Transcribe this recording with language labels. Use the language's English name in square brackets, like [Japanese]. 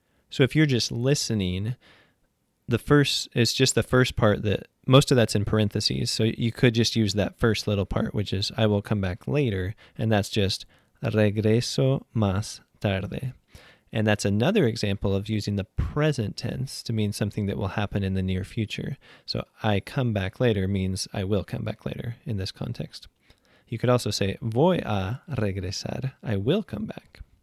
[English] So if you're just listening, it's just the first part that most of that's in parentheses. So you could just use that first little part, which is I will come back later. And that's just [Spanish] regreso más tarde. [English] And that's another example of using the present tense to mean something that will happen in the near future. So I come back later means I will come back later in this context. You could also say [Spanish] voy a regresar. [English] I will come back.